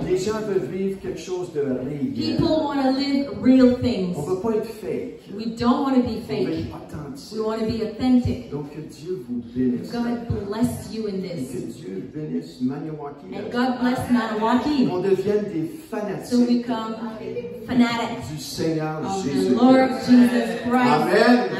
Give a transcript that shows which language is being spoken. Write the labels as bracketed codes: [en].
[fr] Les gens veulent vivre quelque chose de réel. [en] People want to live real things. [fr] On ne veut pas être fake. [en] We don't want to be [fr] On veut [en] fake. [fr] être authentique. [en] We want to be authentic. [fr] Donc que Dieu vous bénisse. [en] God bless you in [fr] Et que [en] this. [fr] Dieu bénisse Maniwaki. [en] And God bless Maniwaki. [fr] On devienne des [en] So we become fanatics [fr] du Seigneur [en] of the [fr] Jésus. [en] Lord Jesus Christ. Amen.